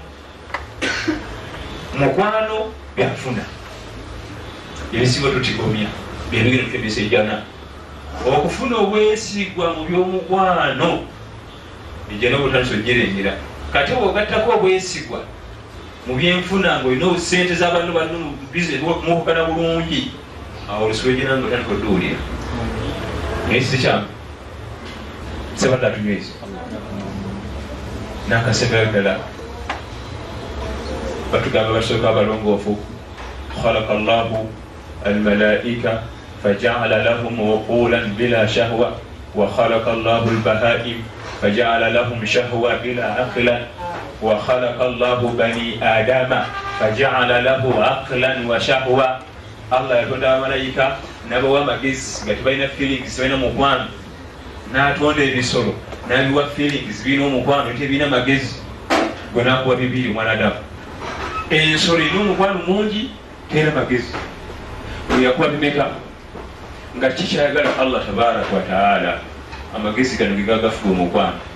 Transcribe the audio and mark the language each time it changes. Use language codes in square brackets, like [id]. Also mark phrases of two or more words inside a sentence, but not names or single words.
[lg] mukwano byafuna ebisinga tutigomya byebigenda tukemesa ejjana okufuna obwesigwa mu by'omukwano ejjana obutandisa ogyerengera kati bwogattako obwesigwa mu byenfuna ngaolina obusente z'abantu banno mukukana bulungi awo olusulo ejjana nga otandika odduulira naye sikyamu sebadde atunywezi n'akasemera ddala batugamba basooka abalongoofu [ar] خلق الله الملائكة فجعل لهم عقولا بلا شهوة وخلق الله البهائم فجعل لهم شهوة بلا عقلا وخلق الله بني آدم فجعل له عقلا وشهوة [lg] Allah yatonda abamalayika n'abawa amagezi nga tebalina feelings tebalina mukwano n'atonda ebisolo n'abiwa feelings birina omukwano tebirina magezi gwe nakuwa bibiri omwanadamu ensolo erina omukwano mungi terina magezi bwe yakuwa bimeka nga kikyayagala [ar] الله تبارك وتعالى [lg] amagezi gano ge gagafuga omukwano